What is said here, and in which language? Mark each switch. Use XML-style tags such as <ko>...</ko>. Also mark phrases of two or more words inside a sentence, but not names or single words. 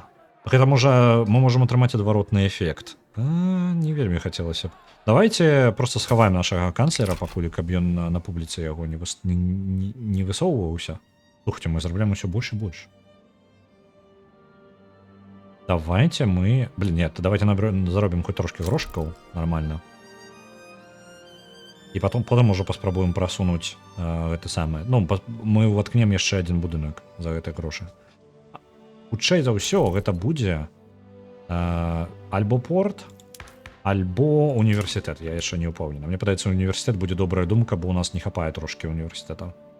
<be>Гэта мы можам атрымаць адваротны эфект. Не вельмі хацелася б.</be> <ru>Давайте просто</ru> <be>схаваем нашага канцлера, пакуль, каб ён на публіцы яго не высоўваўся. Слухайте, мы зарабляем усё больш і больш.</be> <ru>Давайте мы... Блин, нет, давайте заробим хоть</ru> <be>трошки грошиков.</be> <ru>Нормально.</ru> <be>І</be> <ru>потом уже</ru> <be>паспрабуем прасунуць гэта самае. Ну, мы ўваткнем яшчэ адзін будынак за гэты грошы. Хутчэй за ўсё гэта будзе альбо порт, альбо універсітэт. Я яшчэ не ўпэўнены. Мне падаецца, універсітэт будзе добрая думка, бо у нас не хапае трошкі універсітэта.</be>